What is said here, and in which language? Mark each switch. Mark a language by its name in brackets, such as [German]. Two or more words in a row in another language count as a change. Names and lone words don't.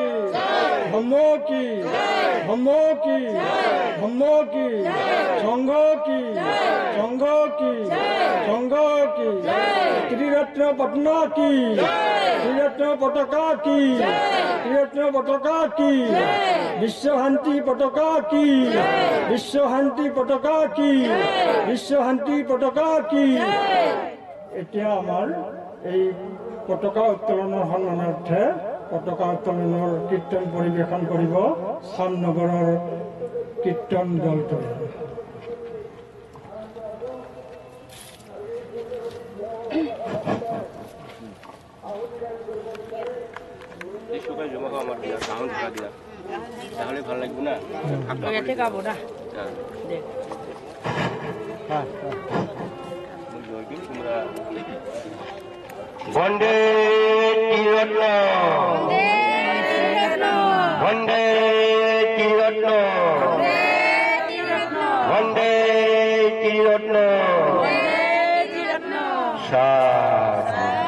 [Hindi] धम्मो की धम्मो की धम्मो की संघो की संघो की संघो की त्रिरत्न पटना की त्रिरत्न पताका की त्रिरत्न पताका की विश्व शांति पताका की विश्व शांति पताका की विश्व शांति पताका की [Assamese] এতিয়া আমাৰ এই পতাকা উত্তোলনৰ সন্মানাৰ্থে পতাকা উত্তোলনৰ কীৰ্তন পৰিৱেশন কৰিব চামনগৰৰ কীৰ্তন দলটোৱে। [Bangla] তাহলে ভালো লাগবে না গাবো না বন্দে তিরত্ন বন্দে তিরত্ন বন্দে তিরত্ন সাধু